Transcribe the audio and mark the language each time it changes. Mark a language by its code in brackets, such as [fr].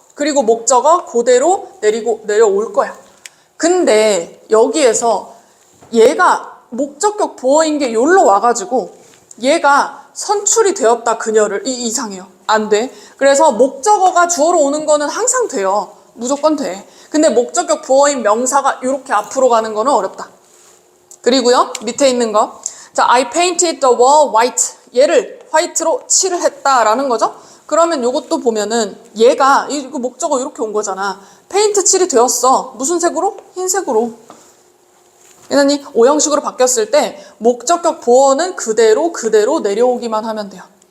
[ko] 그리고 목적어 그대로 내려올 거야. 근데 여기에서 얘가 목적격 보어인 게 여기로 와가지고 얘가 선출이 되었다 그녀를 이상해요. 안 돼. 그래서 목적어가 주어로 오는 거는 항상 돼요. 무조건 돼. 근데 목적격 보어인 명사가 이렇게 앞으로 가는 거는 어렵다. 그리고요 밑에 있는 거. [en] 자, I painted the wall white. [ko] 얘를 화이트로 칠을 했다라는 거죠. 그러면 요것도 보면은 얘가 이거 목적어 이렇게 온 거잖아. 페인트 칠이 되었어. 무슨 색으로? 흰색으로. 그러니 5형식으로 바뀌었을 때 목적격 보어는 그대로 내려오기만 하면 돼요.